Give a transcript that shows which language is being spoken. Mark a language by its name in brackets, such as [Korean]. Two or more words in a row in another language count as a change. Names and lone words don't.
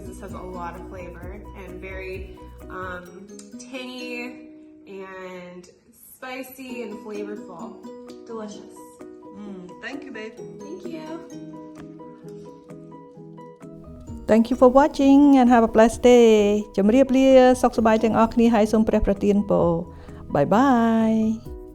[English] This has a lot of flavor and very tangy and spicy and flavorful. Delicious. Thank you, babe. Thank you. Thank you for watching and have a blessed day [Khmer] ជំរាបលាសុខសប្បាយទាំងអស់គ្នាហើយសូមព្រះប្រទានពរ [English] Bye bye